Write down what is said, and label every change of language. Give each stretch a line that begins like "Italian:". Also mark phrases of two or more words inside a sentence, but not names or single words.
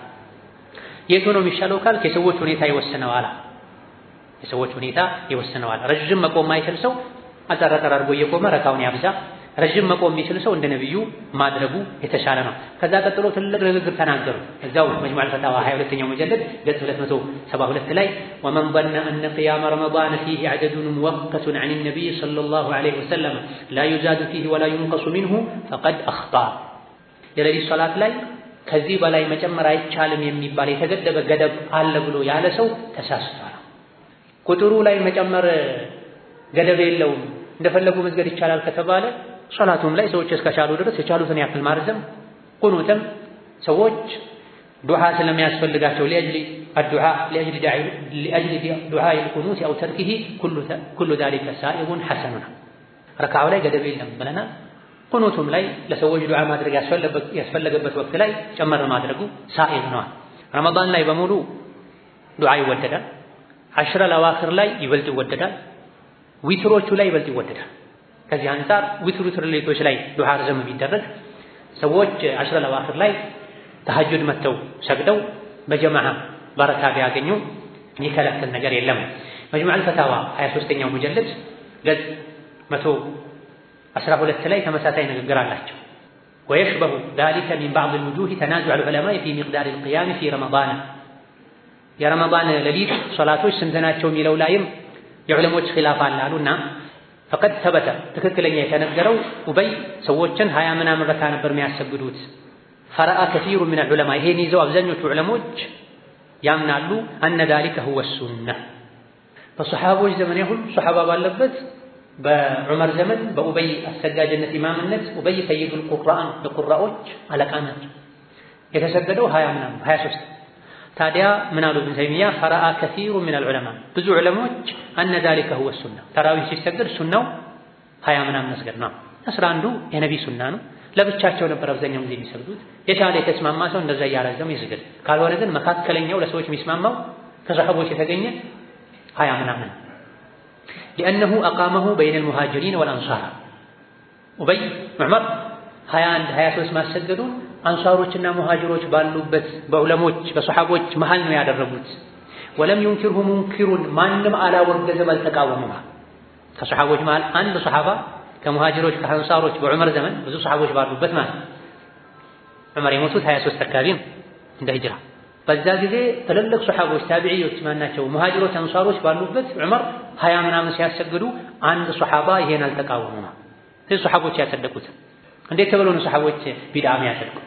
Amharic: የቱ ነው የሚሻለው ካልክ የሰዎች ሁኔታ ይወስነዋል። የሰዎች ሁኔታ ይወስነዋል። ረጅም መቆም ማይችል ሰው አጠራጠር አድርጎ እየቆመ ረካውን ያብዛ። ረጅም መቆም የሚችል ሰው እንደ ነብዩ ማድረጉ የተሻለ ነው። ከዛ ቀጥሎ ትልቅ ንግግር ተናገሩ። እዛው መጅሙዕ አልፈታዋ 22ኛው ሙጀለድ ገጽ 272 ላይ
Arabic: ومن ظن أن قيام رمضان فيه عدد مؤقت عن النبي صلى الله عليه وسلم لا يزاد فيه ولا ينقص منه فقد أخطأ
Amharic: የሌሊት ሶላት ላይ ከዚህ በላይ መጨመር አይቻልም የሚባል የተገደበ ገደብ አለ ብሎ ያለ ሰው ተሳስቷል። ቁጥሩ ላይ መጨመር ገደብ የለውም እንደፈለጉ መስገድ ይቻላል ከተባለ ሶላቱም ላይ ሰዎች እስከቻሉ ድረስ የቻሉትን ያክል ማርዘም፣ ቁኑትም ሰዎች ዱዓ ስለሚያስፈልጋቸው
Arabic: لأجل الدعاء لأجل دعاء القنوت أو تركه كل ذلك سائغ حسن
Amharic: ረካዓው ላይ ገደብ የለም ብለና ቁኑቱም ላይ ለሰዎች ዱዓ ማድረግ ያስፈልገበት ወቅት ላይ ጨመር ማድረጉ ሳኢግ ነው። ረመዳን ላይ በሙሉ ዱዓ ይወደዳል።
Arabic: العشر الأواخر
Amharic: ላይ ይበልጥ ይወደዳል። ዊትሮቹ ላይ ይበልጥ ይወደዳል። ከዚህ አንፃር ዊትር ሌሊቶች ላይ ዱዓ ረዘም ቢደረግ ሰዎች
Arabic: العشر الأواخر
Amharic: ላይ ተሐጁድ መተው ሰግደው በጀማዓ በረካ ቢያገኙ የሚከለክል ነገር የለም። መጅሙዕ አልፈታዋ 23ኛው ሙጀለድ ገጽ 112 ላይ ተመሳሳይ ንግግር አላቸው።
Arabic: ويشبه ذلك من بعض الوجوه تنازع العلماء في مقدار القيام في رمضان
Amharic: የረመዳን ሌሊት ሶላቶች ስንት ናቸው የሚለው ላይም የዑለሞች ኺላፍ አሉና
Arabic: فقد ثبت
Amharic: ትክክለኛ የተነገረው ኡበይ ሰዎችን 20 ምናምን ረካ ነበር የሚያሰግዱት።
Arabic: فرأى كثير من العلماء
Amharic: ይሄን ይዘው አብዛኞቹ ዑለሞች ያምናሉ
Arabic: أن ذلك هو السنة
Amharic: በሱሐቦች ዘመን ሁሉ ሱሐባ ባለበት በዑመር ዘመን በኡበይ አሰጋጅነት ኢማምነት ኡበይ
Arabic: سيد القرآن
Amharic: ለቁራዎች አለቃ ናቸው። የተሰገደው 20 ምናምን 23 ታዲያ ምን አሉ ኢብኑ ተይሚያ
Arabic: فرأى كثير من العلماء
Amharic: ብዙ ዑለሞች
Arabic: أن ذلك هو السنة
Amharic: ተራዊህ ሲሰገድ ሱናው 20 ምናምን መስገድ ነው። 11ዱ የነቢ ሱና ነው። ለብቻቸው ነበር አብዛኛው ጊዜ የሚሰግዱት። የቻለ የተስማማ ሰው እንደዛ እያረዘመ ይስገድ። ካልሆነ ግን መካከለኛው ለሰዎች የሚስማማው ከሰሐቦች የተገኘ 20 ምናምን
Arabic: لأنه أقامه بين المهاجرين والأنصار
Amharic: ኡበይ ዑመር 21 23 ማሰገዱን አንሳሮችና ሙሃጅሮች ባሉበት በዑለሞች በሰሐቦች መሃል ነው ያደረጉት።
Arabic: ولم ينكره منكر
Amharic: ማንም አላወገዘም አልተቃወመም። ከሰሐቦች መሃል አንድ ሰሐባ ከሙሃጅሮች ከአንሳሮች በዑመር ዘመን ብዙ ሰሐቦች ባሉበት ማለት ዑመር የሞቱት 23 አካባቢ እንደ ሂጅራ በዛ ጊዜ ትልልቅ ሰሐቦች ታቢዒዎች ማናቸው ሙሃጅሮች አንሳሮች ባሉበት ዑመር 20 ምናምን ሲያሰግዱ አንድ ሰሐባ ይሄን አልተቃወመም። ስለዚህ ሰሐቦች ያጸደቁት እንዴት ተብሎ ነው ሰሐቦች ቢድዓ ያጸደቁት?